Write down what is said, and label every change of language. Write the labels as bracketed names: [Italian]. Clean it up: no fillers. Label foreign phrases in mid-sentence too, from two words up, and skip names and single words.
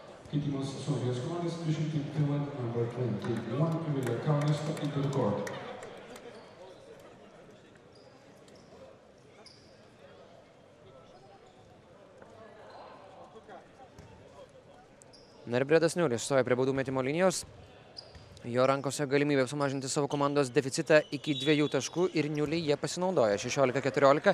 [Lithuanian] Keitimas Suomijos komandos priešinti [English] Finland number 21 Emilija Kaunisto into the court. [Lithuanian] Bredas Niulis stoja prie baudų metimo linijos. Jo rankose galimybė sumažinti savo komandos deficitą iki 2 taškų ir Niuliai jie pasinaudoja 16-14.